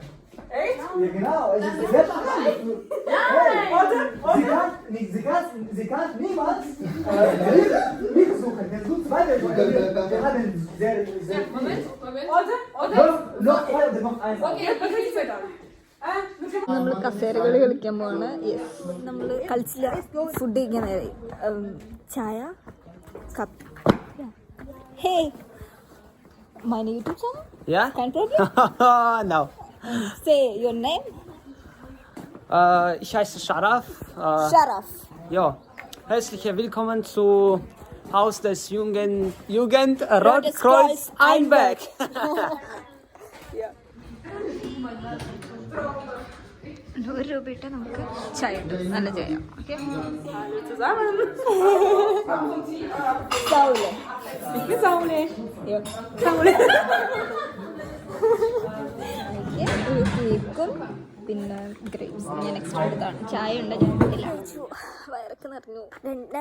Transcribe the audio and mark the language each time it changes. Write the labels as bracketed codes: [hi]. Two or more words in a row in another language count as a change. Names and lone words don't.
[de] Echt? Ja genau, es ist sehr schwierig. Hey, sie kann niemals mich suchen, der sucht weiter. Wir haben sehr Moment. noch eins. Okay, was ist das dann? [ml] നമ്മൾ കസേരകളി കളിക്കാൻ പോവാണ് യെസ് നമ്മൾ കളിച്ചില്ല ഫുഡ് കഴിക്കാൻ നേരെ ചായ കപ്പ് [en] hey my YouTube channel Yeah? [de] Kein Problem? [en] No. Say your name. [de] Ich heiße Sharaf. Sharaf. Ja, herzlich willkommen zu Haus des Jugend Rotkreuz Einbeck. [ml] 100 രൂപ ഇട്ട് നമുക്ക് ചായ കിട്ടും നല്ല ചായ ഓക്കെ സൗലേ ഒരു കേക്കും പിന്നെ ഗ്രേപ്സ് ഞാൻ എക്സ്ട്രാ എടുത്താണ് ചായ ഉണ്ട് ഞാൻ കഴിച്ചു വയറൊക്കെ നിറഞ്ഞു ഞാൻ